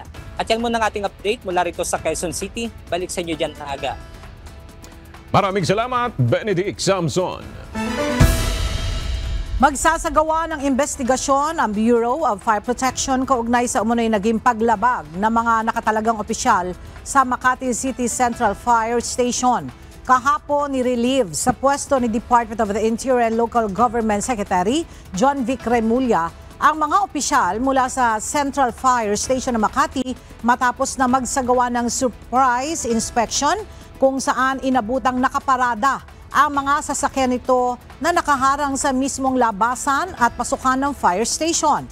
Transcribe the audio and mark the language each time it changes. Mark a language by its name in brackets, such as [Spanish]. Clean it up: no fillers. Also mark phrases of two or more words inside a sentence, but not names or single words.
[Filipino] At yan muna ang ating update mula rito sa Quezon City. Balik sa inyo dyan na aga. Maraming salamat, Benedict Samson. Magsasagawa ng investigasyon ang Bureau of Fire Protection kaugnay sa umunoy naging paglabag ng mga nakatalagang opisyal sa Makati City Central Fire Station. Kahapon ni-relieve sa pwesto ni Department of the Interior and Local Government Secretary John Vic Remulla ang mga opisyal mula sa Central Fire Station ng Makati matapos na magsagawa ng [English] surprise inspection [Filipino] kung saan inabutang nakaparada ang mga sasakyan nito na nakaharang sa mismong labasan at pasukan ng fire station.